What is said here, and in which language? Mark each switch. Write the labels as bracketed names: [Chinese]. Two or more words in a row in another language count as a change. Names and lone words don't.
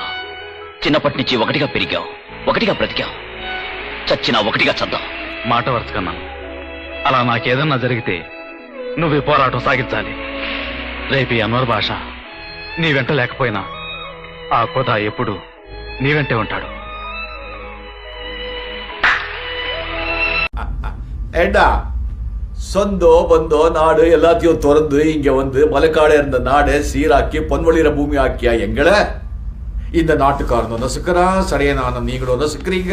[Telugu] చిన్నప్పటి నుంచి ఒకటిగా పెరిగాం, ఒకటిగా బ్రతికాం, చచ్చినా ఒకటిగా చద్దాం. మాట వరుసకన్నాను. అలా నాకేదన్నా జరిగితే నువ్వు ఈ పోరాటం సాగించాలి. రేపు ఈ అన్వర్ భాష నీ వెంట లేకపోయినా ఆ కోద ఎప్పుడు నీ వెంటే ఉంటాడు. [Tamil] ஏண்டா, சொந்தோ பந்தோ நாடு எல்லாத்தையும் திறந்து இங்க வந்து மலைக்காடு இருந்த நாடை சீராக்கி பொன்வழிற பூமி ஆக்கியா எங்களை. இந்த நாட்டுக்காரனும் நசுக்கிறான், சடையனான நீங்களும் நசுக்கிறீங்க.